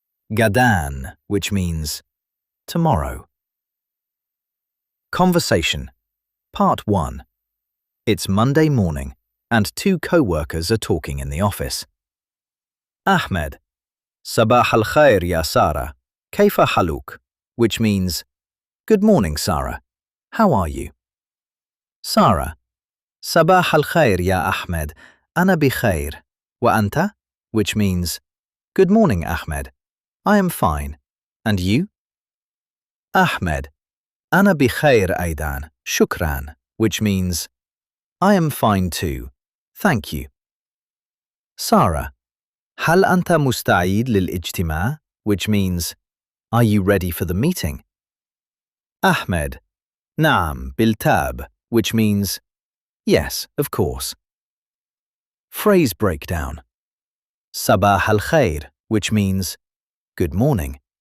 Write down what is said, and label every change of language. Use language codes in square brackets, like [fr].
[en] Gadan, which means tomorrow. Conversation. Part 1. It's Monday morning, and two co-workers are talking in the office. Ahmed. [ar] صباح الخير يا سارة. كيف حالك, [en] which means, Good morning, Sarah. How are you? [ar] Sarah, صباح الخير يا أحمد. أنا بخير. وأنت? [en] Which means, Good morning, Ahmed. I am fine. And you? [ar] Ahmed, أنا بخير أيضا. شكرا, [en] which means, I am fine too. Thank you. [ar] Sarah, هل أنت مستعد للاجتماع? [en] Which means, Are you ready for the meeting? Ahmed, [ar] نعم بالتاب, [en] which means, Yes, of course. Phrase breakdown. [ar] صباح الخير, [en] which means, Good morning.